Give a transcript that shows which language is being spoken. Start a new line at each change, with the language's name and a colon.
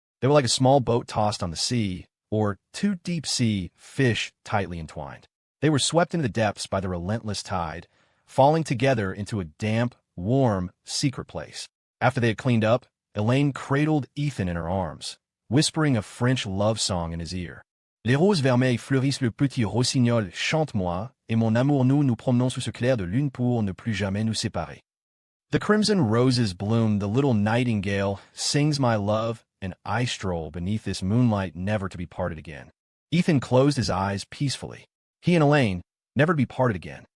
English: They were like a small boat tossed on the sea, or 2 deep-sea fish tightly entwined. They were swept into the depths by the relentless tide, falling together into a damp, warm, secret place. After they had cleaned up, Elaine cradled Ethan in her arms, whispering a French love song in his ear.
French: Les roses vermeilles fleurissent, le petit rossignol chante-moi, et mon amour nous promenons sous ce clair de lune pour ne plus jamais nous séparer.
English: The crimson roses bloom, the little nightingale sings my love, and I stroll beneath this moonlight never to be parted again. Ethan closed his eyes peacefully. He and Elaine, never to be parted again.